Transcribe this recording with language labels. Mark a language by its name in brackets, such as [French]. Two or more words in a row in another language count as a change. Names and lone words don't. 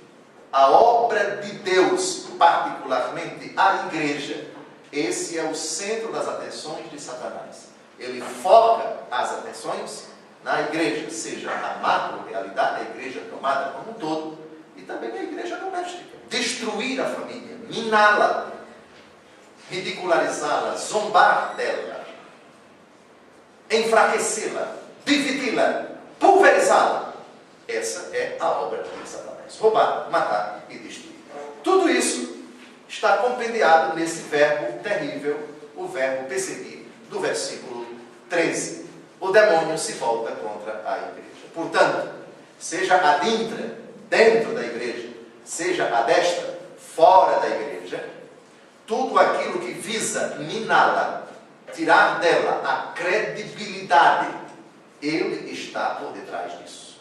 [Portuguese] A obra de Deus, particularmente a igreja, esse é o centro das atenções de Satanás. Ele foca as atenções na igreja, seja a macro-realidade, a igreja tomada como um todo, e também a igreja doméstica. Destruir a família, miná-la, ridicularizá-la, zombar dela, enfraquecê-la, dividi-la, pulverizá-la. Essa é a obra de Satanás. Roubar, matar e destruir. Tudo isso está compendiado nesse verbo terrível, o verbo perseguir, do versículo 13. O demônio se volta contra a igreja. Portanto, seja adintra, dentro da igreja, seja a destra, fora da igreja, tudo aquilo que visa miná-la, tirar dela a credibilidade, ele está por detrás disso.